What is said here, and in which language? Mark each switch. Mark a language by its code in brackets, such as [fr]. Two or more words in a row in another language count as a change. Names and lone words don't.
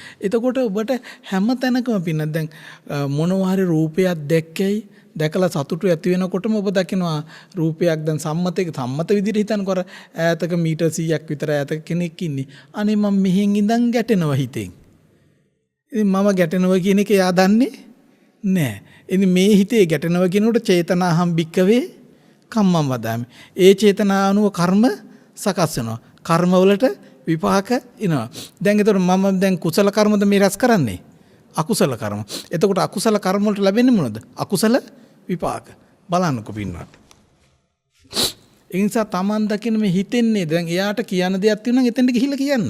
[si] එතකොට ඔබට හැම තැනකම පින්න දැන් මොනවා හරි රූපයක් දැක්කයි දැකලා සතුටු ඇති වෙනකොටම ඔබ දකිනවා රූපයක් දැන් සම්මත විදිහට හිතනකොට ඈතක මීටර් 100ක් විතර ඈතක කෙනෙක් ඉන්නේ. අනේ මම මෙහෙන් ඉඳන් ගැටෙනවා හිතෙන්. ඉතින් මම ගැටෙනවා කියන එක එයා දන්නේ නැහැ. ඉතින් මේ හිතේ ගැටෙනවා කියනකොට [pi] චේතනාහම් භික්කවේ කම්මං වදාමි. [si] ඒ චේතනා අනුව කර්ම සකස් වෙනවා. කර්ම වලට විපාක එනවා. දැන් ඒතකොට මම දැන් කුසල කර්මද මේ රැස් කරන්නේ? අකුසල කර්ම. එතකොට අකුසල කර්ම වලට ලැබෙන්නේ මොනවද? අකුසල විපාක. බලන්නකො පින්වත්. ඒ නිසා Taman දකින්න මේ හිතෙන්නේ දැන් එයාට කියන්න දෙයක් තියෙනවා නම් එතෙන්ට ගිහිල්ලා කියන්න.